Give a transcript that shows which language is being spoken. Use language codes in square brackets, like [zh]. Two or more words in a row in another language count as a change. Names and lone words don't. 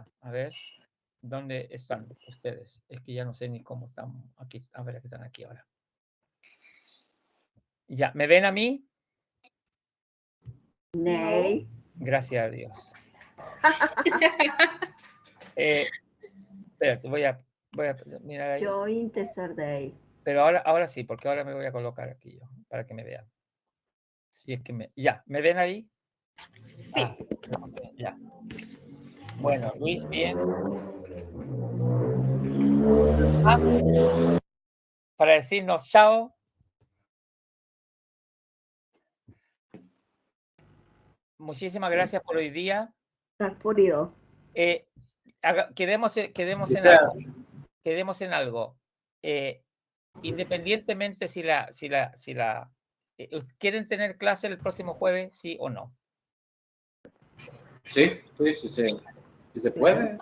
[es] A ver, ¿dónde están ustedes? Es que ya no sé ni cómo están aquí. A ver, que están aquí ahora. Ya, ¿me ven a mí? Nee. Gracias a Dios. Espérate, voy a mirar ahí. [en] Join the survey. [es] Pero ahora sí, porque ahora me voy a colocar aquí yo, para que me vean. Si es que ya, ¿me ven ahí? Sí. Ah, ya. Bueno, Luis, bien. ¿Más? Para decirnos chao. Muchísimas gracias por hoy día. [sv] Tack för idag. [es] Quedemos en algo. Quedemos en algo. Independientemente ¿quieren tener clase el próximo jueves, sí o no? Sí, sí, si se puede.